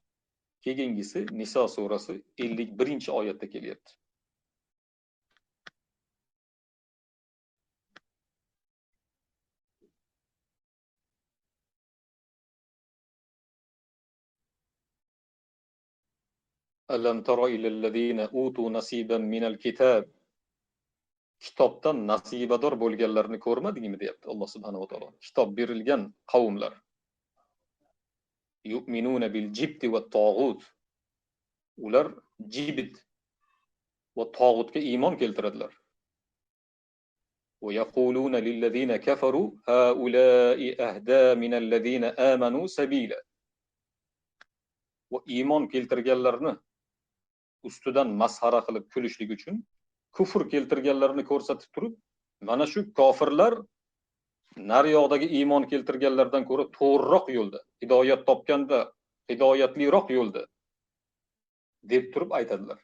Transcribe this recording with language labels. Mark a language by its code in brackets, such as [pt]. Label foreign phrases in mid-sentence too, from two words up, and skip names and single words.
[uz] Keyingisi Niso surasi 51-oyatda kelyapti. [ar] ألم تر إلى الذين أوتوا نصيبا من الكتاب. [uz] Kitobdan nasibador bo'lganlarni ko'rmadingmi deyapti Alloh [ar] سبحانه وتعالى. [uz] Kitob berilgan qavmlar. [ar] يؤمنون بالجبت والطاغوت. [uz] Ular jibt va tog'utga iymon keltiradilar. [ar] ويقولون للذين كفروا هؤلاء أهدى من الذين آمنوا سبيلا. [uz] Va iymon keltirganlarni ustidan masxara qilib kulishlik uchun kufr keltirganlarni ko'rsatib turib, mana shu kofirlar naryoqdagi iymon keltirganlardan ko'ra to'g'riroq yo'lda, hidoyat topganda hidoyatliroq yo'lda deb turib aytadilar.